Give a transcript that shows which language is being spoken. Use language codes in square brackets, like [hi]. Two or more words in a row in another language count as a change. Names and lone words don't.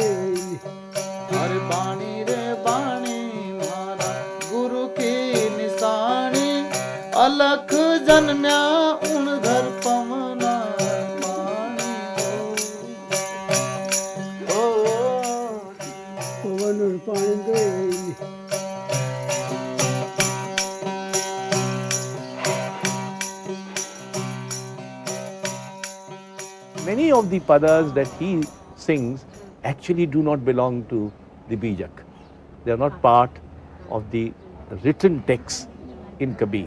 [raj] हर बाणी रे बाणी मारा गुरु की निशानी अलख जन्म्या उन घर पवना पवन और पानी दे [en] Many of the padas that he sings actually do not belong to the Bijak. They are not part of the written text in Kabir.